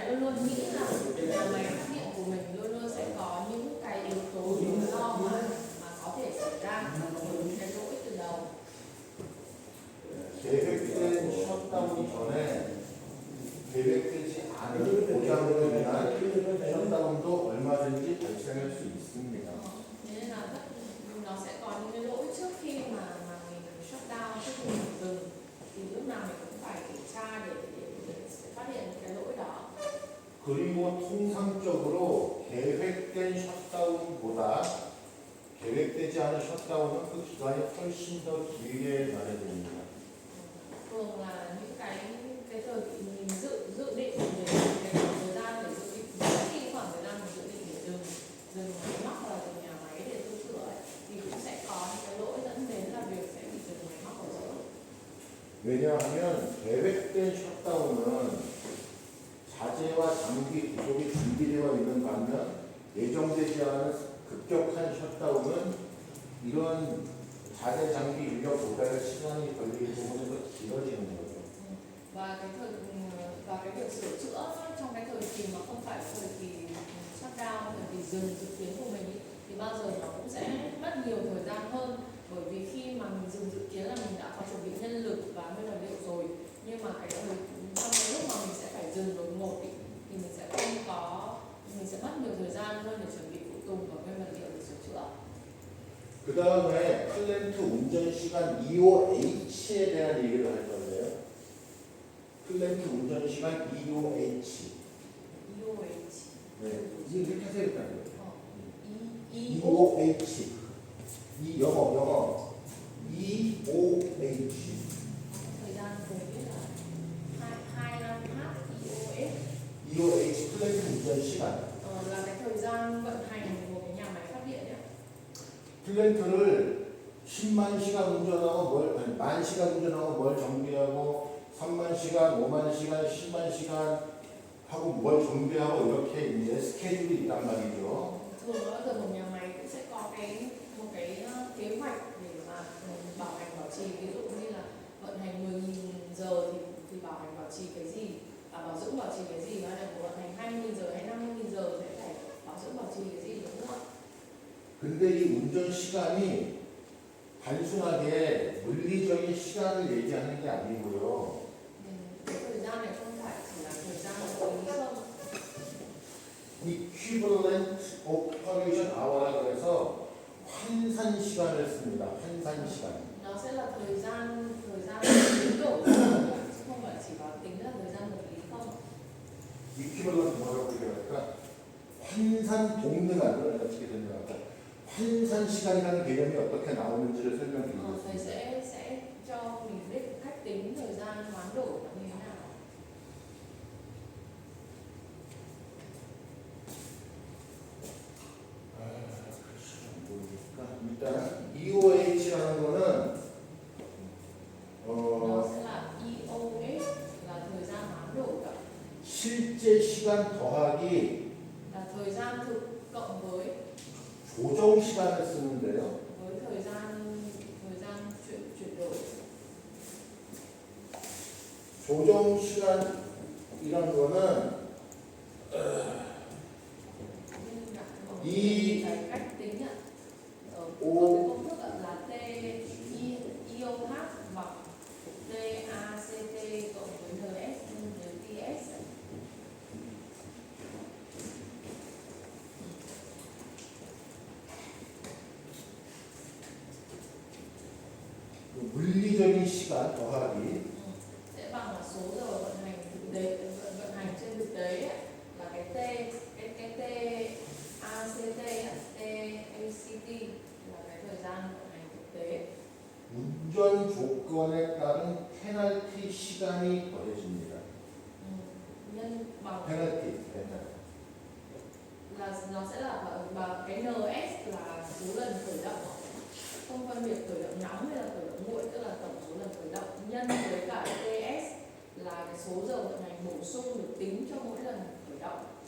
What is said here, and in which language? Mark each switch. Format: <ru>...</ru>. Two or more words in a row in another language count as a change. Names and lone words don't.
<vi>luôn nghĩ là nhà máy phát điện của mình luôn luôn sẽ có những cái yếu tố rủi ro mà có thể xảy ra những cái lỗi từ đầu.</vi> <ko>계획된 셧다운이 전에 계획되지 않은 고장으로 인한 셧다운도 얼마든지 발생할 수 있습니다.</ko> <vi>Thế nên là nó sẽ có những cái lỗi trước khi mà mình</vi> <en>shut down,</en> <vi>trước khi mình dừng, thì lúc nào mình cũng phải kiểm tra để phát hiện cái lỗi đó.</vi> <ko>그리고 통상적으로 계획된 셧다운보다 계획되지 않은 셧다운은 그 기간이 훨씬 더 길게 마련됩니다.</ko> <vi>Thường là những cái thời mình dự định về cái khoảng thời gian để dự định khi khoảng thời gian mình dự định để dừng máy móc và dừng nhà máy để tu sửa ấy, thì cũng sẽ có những cái lỗi dẫn đến là việc sẽ bị dừng máy móc ở giữa.</vi> <ko>왜냐하면 계획된 셧다운은 자재와 장비 구속이 준비되어 있는 반면 예정되지 않은 급격한 셧다운은 이런 자재 장비 인력 조달 시간이 걸리기 때문에 더 길어지는 거죠.</ko> <vi>Và cái việc sửa chữa trong cái thời kỳ mà không phải thời kỳ shutdown, thời kỳ dừng dự kiến của mình ý, thì bao giờ nó cũng sẽ mất nhiều thời gian hơn, bởi vì khi mà mình dừng dự kiến là mình đã có chuẩn bị nhân lực và nguyên vật liệu rồi, nhưng mà trong cái lúc mà mình sẽ phải dừng đột ngột ý, thì mình sẽ mất nhiều thời gian hơn để chuẩn bị phụ tùng và nguyên vật liệu để sửa chữa.</vi> <ko>그 다음에 플랜트 운전 시간 EOH에 대한 얘기를 할 건데요. 플랜트 운전 시간 EOH. EOH. 네, 이렇게 하세요 일단. EOH. 이 영어 EOH.</ko> <vi>thời gian tôi biết là 2 năm EOH.</vi> <ko>EOH 플랜트 운전 시간.</ko> <vi>Là cái thời gian vận hành của cái nhà máy phát điện ấy.</vi> <ko>플랜트를 10만 시간 운전하고 만 시간 운전하고 뭘 정비하고 3만 시간, 5만 시간, 10만 시간 하고 뭘 정비하고 이렇게 이제 스케줄이 있단 말이죠.</ko> <vi>Thường bao giờ một nhà máy cũng sẽ có một cái kế hoạch để mà bảo hành bảo trì, ví dụ như là vận hành 10.000 giờ thì bảo hành bảo trì cái gì, bảo dưỡng bảo trì cái gì, hay là vận hành 20.000 giờ hay 50.000 giờ sẽ phải bảo dưỡng bảo trì cái gì, đúng không ạ?</vi> <ko>근데 이 운전 시간이 단순하게 물리적인 시간을 얘기하는 게 아니고요.</ko> <vi>Cái thời gian này không phải chỉ là thời gian lý không.</vi> <en>Equivalent operation hour</en> <ko>라 그래서 환산 시간을 씁니다. 환산 시간.</ko> <vi>Nó sẽ là thời gian biến đổi chứ không phải chỉ có tính là thời gian vật lý không.</vi> <ko>Equivalent 뭐라고 얘기할까? 환산 동등한 어떻게 설명할까? 환산 시간이라는 개념이 어떻게 나오는지를</ko> <vi>Thầy</vi> <ko>설명드리겠습니다.</ko> <vi>sẽ cho mình biết cách tính thời gian hoán đổi là như thế nào.</vi> <ko>일단 EOH라는 거는</ko> <vi>Nó sẽ là EOH là thời gian hoán đổi ạ.</vi> <ko>실제 시간 더하기</ko> <vi>Là thời gian thực cộng với</vi> <ko>조정 시간을 쓰는데요.</ko> <vi>thời gian chuyển đổi.</vi> <ko>조정 시간이란 거는</ko> <vi>cái cách tính ạ. Ở cái công thức là TIOH bằng TACT cộng với NS nhân với TS.</vi> <ko>물리적인 시간 더하기</ko> <vi>Sẽ bằng là số giờ vận hành trên thực tế ấy, là cái T ACT là cái thời gian vận hành thực tế.</vi> <ko>운전 조건에 따른 페널티 시간이 더해집니다.</ko> <vi>Nhân bằng</vi> <ko>페널티.</ko> <vi>là nó sẽ là cái NS là số lần khởi động, không phân biệt khởi động nóng hay là khởi động nguội, tức là tổng số lần khởi động nhân với cả TS là cái số giờ vận hành bổ sung được tính cho mỗi lần khởi động.</vi>